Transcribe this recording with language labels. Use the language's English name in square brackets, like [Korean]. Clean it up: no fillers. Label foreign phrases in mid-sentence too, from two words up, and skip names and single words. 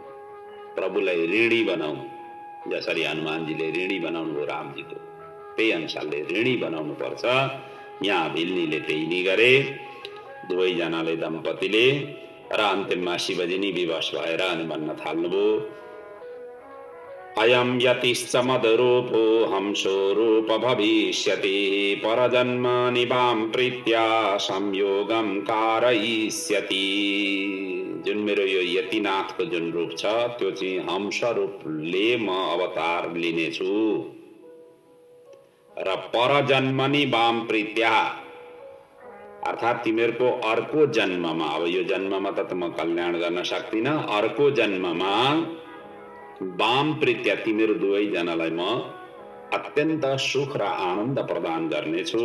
[Nepali] प्रभुलाई ऋणी बनाउनु। जसरी हनुमानजीले ऋणी बनाउनु भयो रामजीको, त्यही अनुसारले ऋणी बनाउनु पर्छ। यहाँ भिल्नीले त्यही नै गरे, दुवैजनाले दम्पतिले। र अन्तिममा शिवजी नै विवश भएर अनि भन्न थाल्नुभयो, [Sanskrit] अयम यतिश्च मदरूपो हंसो रूप भविष्यति परजन्मनि वाम प्रीत्या संयोगम कारयिष्यति। [Nepali] जुन मेरो यो यतिनाथको जुन रूप छ त्यो चाहिँ हंस रूपले म अवतार लिनेछु। र [Sanskrit] परजन्मनि वाम प्रीत्या [Nepali] अर्थात् तिमीहरूको अर्को जन्ममा, अब यो जन्ममा त म कल्याण गर्न सक्दिनँ, अर्को जन्ममा [Sanskrit] वाम प्रीत्या [Nepali] तिमीहरू दुवैजनालाई म अत्यन्त सुख र आनन्द प्रदान गर्नेछु।